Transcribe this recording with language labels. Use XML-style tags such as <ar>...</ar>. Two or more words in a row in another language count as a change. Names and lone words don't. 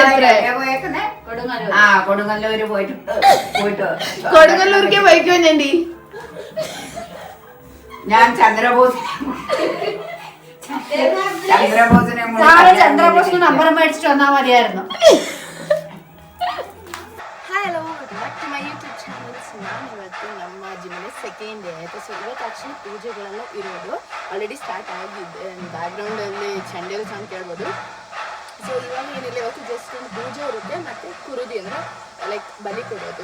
<ml>കൊടുങ്ങല്ലൂര് പോയിട്ട് കൊടുങ്ങല്ലൂർക്കേ പോയിക്കോ. ഞാൻ ചന്ദ്രബോസിന് നമ്പർ മേടിച്ചിട്ട് വന്നാൽ മതിയായിരുന്നു.</ml> <en>Hello, back to my YouTube channels.</en> <kn>ನಾನು ಇವತ್ತು ನಮ್ಮ ಜಿಮ್ಗೆ</kn> <en>second day</en> <kn>ಆಯಿತು. ಸೊ ಇವತ್ತು ಆ್ಯಕ್ಚುಲಿ ಪೂಜೆಗಳೆಲ್ಲ ಇರೋದು</kn> <en>already start</en> <kn>ಆಗಿದೆ. ಬ್ಯಾಕ್ಗ್ರೌಂಡಲ್ಲಿ ಚಂಡೇಲ್ ಸಾಂಗ್ ಕೇಳ್ಬೋದು. ಸೊ ಇವಾಗ ಏನಿಲ್ಲ, ಇವತ್ತು ಜಸ್ಟ್ ಒಂದು ಪೂಜೆ ಇರುತ್ತೆ ಮತ್ತು ಕುರುದಿ ಅಂದರೆ ಲೈಕ್ ಬಲಿ ಕೊಡೋದು.</kn>